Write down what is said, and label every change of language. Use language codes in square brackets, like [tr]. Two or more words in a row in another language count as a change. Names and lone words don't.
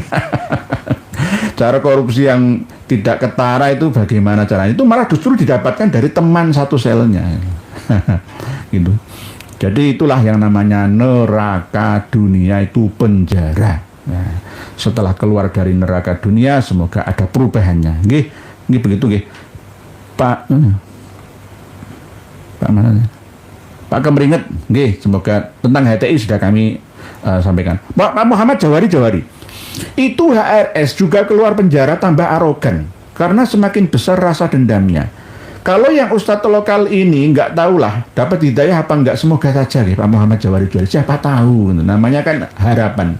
[id] Cara korupsi yang tidak ketara itu bagaimana caranya? Itu malah justru didapatkan dari teman satu selnya. Gitu. Jadi itulah yang namanya neraka dunia, itu penjara. Nah, setelah keluar dari neraka dunia, semoga ada perubahannya. [jv] Nggih, nggih begitu nggih. [id] Pak mana? Pak Kemeringet, nggih, semoga tentang HTI sudah kami sampaikan. Pak Muhammad Jawari. Itu HRS juga keluar penjara tambah arogan karena semakin besar rasa dendamnya. Kalau yang ustadz lokal ini nggak tahulah dapat hidayah apa nggak, semoga saja Pak Muhammad Jawari, siapa tahu, namanya kan harapan.